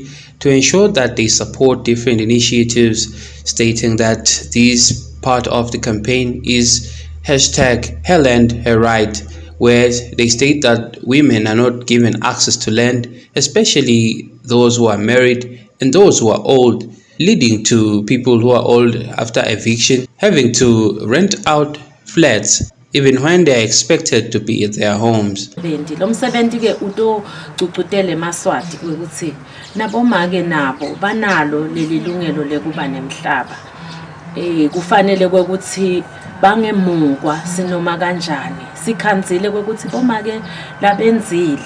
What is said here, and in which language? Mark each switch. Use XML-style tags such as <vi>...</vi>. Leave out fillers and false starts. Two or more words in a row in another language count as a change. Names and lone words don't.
<en>to ensure that they support different initiatives, stating that this part of the campaign is #Her Land, Her Right, where they state that women are not given access to land, especially those who are married and those who are old, leading to people who are old after eviction having to rent out flats even when they are expected to be at their homes.</en> <ss>Lo msebenzi ke utocucutele Yemaswati ukuthi nabomake nabo banalo leli lungelo lekuba nemhlaba. Kufanele ukuthi bangemukwa sinoma kanjani. Sikhanzile ukuthi bomake labenzile.</ss>